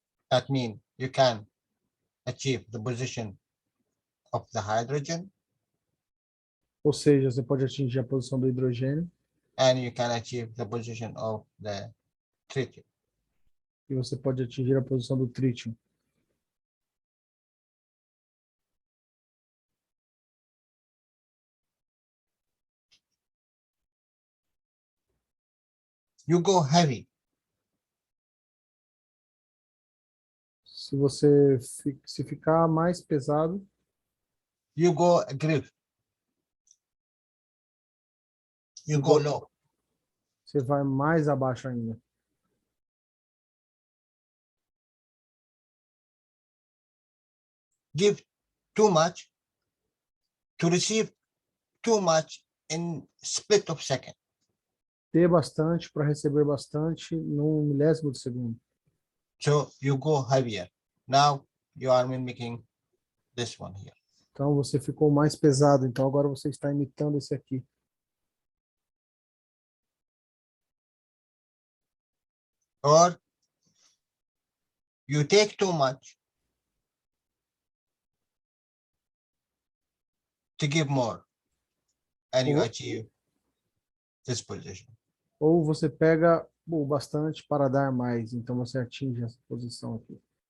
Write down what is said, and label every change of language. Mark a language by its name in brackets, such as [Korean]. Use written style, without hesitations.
[English] That means you can achieve the position of the hydrogen. [Portuguese] Ou seja, você pode atingir a posição do hidrogênio. [English] And you can achieve the position of the tritium. [Portuguese] E você pode atingir a posição do trítio. [English] You go heavy. [Portuguese] Se você ficar mais pesado, [English] you go aggressive. You go low. [Portuguese] Você vai mais abaixo ainda. [English] Give too much to receive too much in split of second. [Portuguese] Ter bastante para receber bastante num milésimo de segundo. [English] So you go heavier. Now you are mimicking this one here. [Portuguese] Então você ficou mais pesado. Então agora você está imitando esse aqui. [English] Or you take too much to give more, and you achieve this position. [Portuguese] Ou você pega o bastante para dar mais. Então você atinge essa posição aqui.